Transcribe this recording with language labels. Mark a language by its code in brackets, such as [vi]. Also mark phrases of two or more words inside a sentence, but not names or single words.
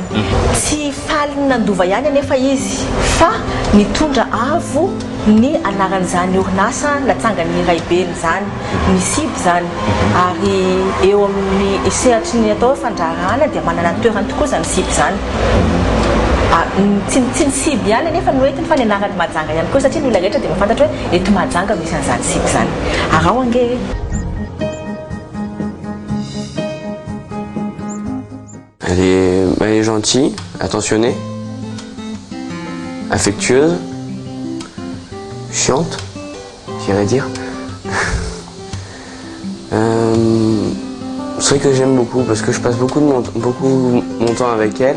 [mg] Tsy faly nandova ihany anefa izy fa nitondra avo ny anaran'izany orinasa natsangany Raibeny zany ny SIB zany ary eo amin'ny sehatry ny atao fandraharahana dia manana toerany tokoa zany SIB zany. Tsy ny SIB ihany nefa noentiny fa ny anarany Mahajanga ihany koa satria ny olona rehetra dia mahafantatra hoe eto Mahajanga misy an'izany SIB zany. Arao ange [fr] Elle est gentille, attentionnée, affectueuse, chiante, j'irais dire. C'est vrai que j'aime beaucoup parce que je passe beaucoup mon temps avec elle.